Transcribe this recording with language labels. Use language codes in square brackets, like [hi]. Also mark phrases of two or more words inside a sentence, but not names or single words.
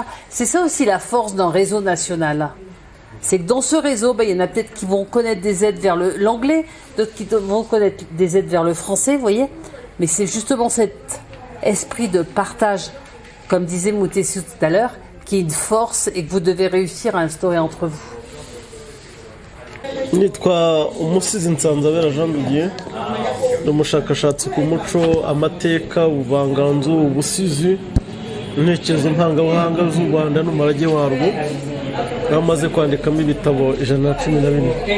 [fr] C'est ça aussi la force d'un réseau national. C'est que dans ce réseau, il y en a peut-être qui vont connaître des aides vers l'anglais, d'autres qui vont connaître des aides vers le français, vous voyez. Mais c'est justement cet esprit de partage, comme disait Moutessou tout à l'heure, qui est une force et que vous devez réussir à instaurer entre vous. [rw] nitwa umusizi Nsanzabera Jean Didier ni umushakashatsi ku muco amateka ubuvanganzo ubusizi intekerezo ntangabuhanga z'u Rwanda n'umurage warwo namaze kwandikamo ibitabo 112.